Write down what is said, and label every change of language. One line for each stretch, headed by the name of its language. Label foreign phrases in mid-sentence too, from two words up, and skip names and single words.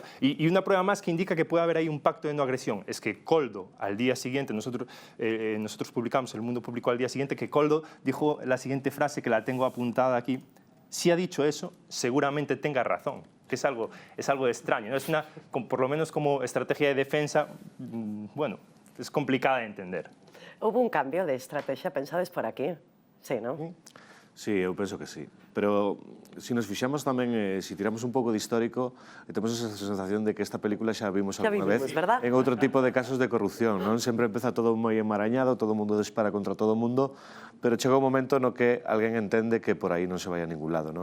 Spanish: Y una prueba más que indica que puede haber ahí un pacto de no agresión es que Koldo, al día siguiente, nosotros publicamos, El Mundo publicó al día siguiente, que Koldo dijo la siguiente frase, que la tengo apuntada aquí: si ha dicho eso, seguramente tenga razón, que es algo extraño, ¿no? Es una, por lo menos como estrategia de defensa, bueno, es complicada de entender. Hubo un cambio de estrategia,
Galician: pensades por aquí,
Spanish: sí, ¿no?
Galician: Sí, eu penso que sí. Pero se nos fixamos tamén, se tiramos un pouco de histórico, temos esa sensación de que esta película xa vimos alguna vez
Spanish: ¿verdad?
Galician: en outro tipo de casos de corrupción, non? Sempre empeza todo moi enmarañado, todo o mundo dispara contra todo o mundo, pero chega un momento no que alguén entende que por aí non se vai a ningún lado, non?